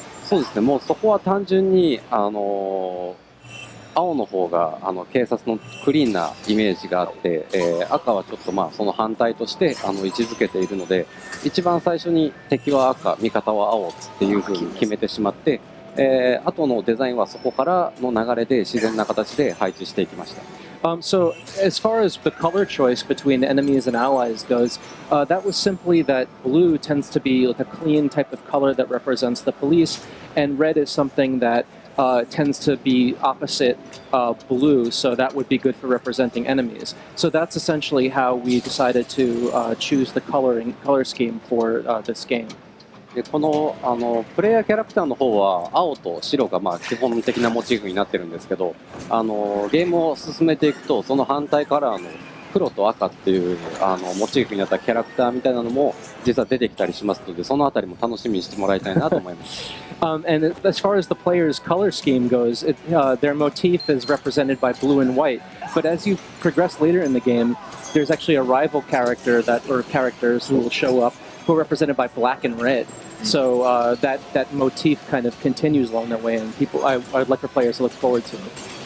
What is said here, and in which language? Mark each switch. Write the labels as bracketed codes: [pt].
[ja] そうですね、もうそこは単純に、青の方が警察のクリーンなイメージがあって、赤はちょっとその反対として位置づけているので、一番最初に敵は赤、味方は青っていう風に決めてしまって、後のデザインはそこからの流れで自然な形で配置していきました。 [en] So, as far as the color choice between enemies and allies goes, that was simply that blue tends to be like a clean type of color that represents the police, and red is something that tends to be opposite blue, so that would be good for representing enemies. So that's essentially how we decided to choose the color scheme for this game. [ja] でこのプレイヤーキャラクターの方は青と白が基本的なモチーフになってるんですけど、ゲームを進めていくとその反対カラーの黒と赤っていうモチーフになったキャラクターみたいなのも実は出てきたりしますので、そのあたりも楽しみにしてもらいたいなと思います。 [en] And as far as the player's color scheme goes, their motif is represented by blue and white. But as you progress later in the game, there's actually a rival character or characters who will show up who are represented by black and red. So that motif kind of continues along that way, and I'd like for players to look forward to it.